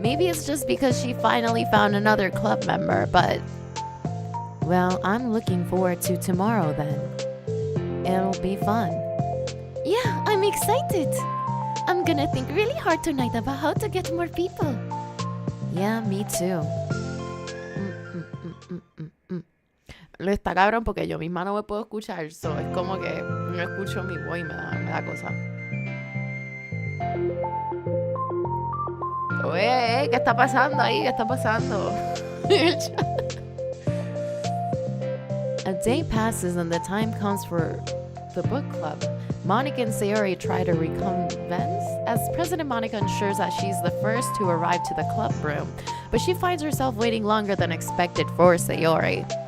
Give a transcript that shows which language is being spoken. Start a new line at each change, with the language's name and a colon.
English: Maybe it's just because she finally found another club member, but... Well, I'm looking forward to tomorrow then. It'll be fun. Yeah, I'm excited. I'm gonna think really hard tonight about how to get more people. Yeah, me too.
Spanish: Lo está cabrón porque yo misma no me puedo escuchar,
English: so
Spanish: es como que no escucho mi voz y me da cosa. Oye, ¿qué está pasando ahí? ¿Qué está pasando?
English: A day passes and the time comes for the book club. Monica and Sayori try to reconvince as President Monica ensures that she's the first to arrive to the club room, but she finds herself waiting longer than expected for Sayori.